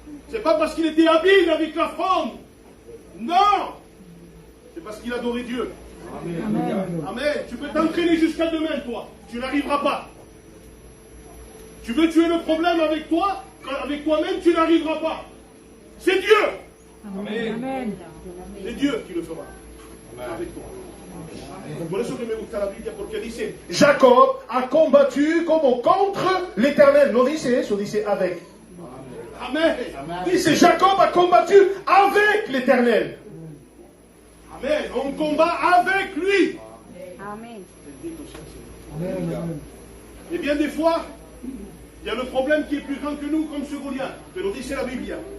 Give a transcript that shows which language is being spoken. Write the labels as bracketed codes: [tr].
[fr] C'est pas parce qu'il était habile avec la fronde. Non. C'est parce qu'il adorait Dieu. Amen. Amen. Tu peux t'entraîner jusqu'à demain, toi. Tu n'arriveras pas. Tu veux tuer le problème avec toi, avec toi-même, tu n'arriveras pas. C'est Dieu Amen. C'est Dieu qui le fera. Avec toi. [es] Por eso que me gusta la Biblia, porque dice, Jacob [fr] a combattu como contre l'Éternel. [es] No dice eso, dice avec. Amen. [fr] Dice, Jacob a combattu avec l'Éternel. Amen. On combat avec lui. Amen. Et bien des fois, il y a le problème qui est plus grand que nous, comme ce Goliath. [es] Pero dice la Biblia.